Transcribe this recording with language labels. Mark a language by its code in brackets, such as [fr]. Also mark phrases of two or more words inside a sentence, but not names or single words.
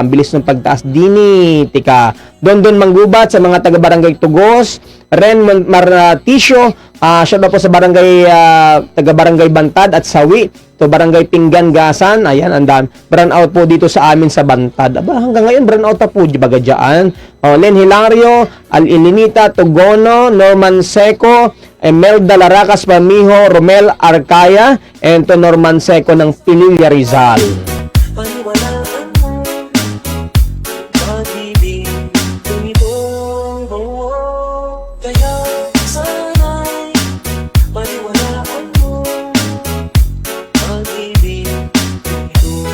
[tl] Ang bilis ng pagtaas, Dini, tika, Dondon Manggubat, sa mga taga-barangay Tugos, Ren Maraticio, siya na po sa barangay, taga-barangay Bantad at Sawi, to barangay Pinggan Gasan, ayan, andan, brown out po dito sa amin sa Bantad. Aba, hanggang ngayon, brown out pa po, baga dyan. Len Hilario, Al-Ilinita, Tugono, Norman Seco, Imelda Laracas Pamijo, Romel Arcaya, and to Norman Seco ng Pililla Rizal. Paniwalaan mo, pag-ibig kong ito. Kaya sana'y paniwalaan mo, pag-ibig kong ito.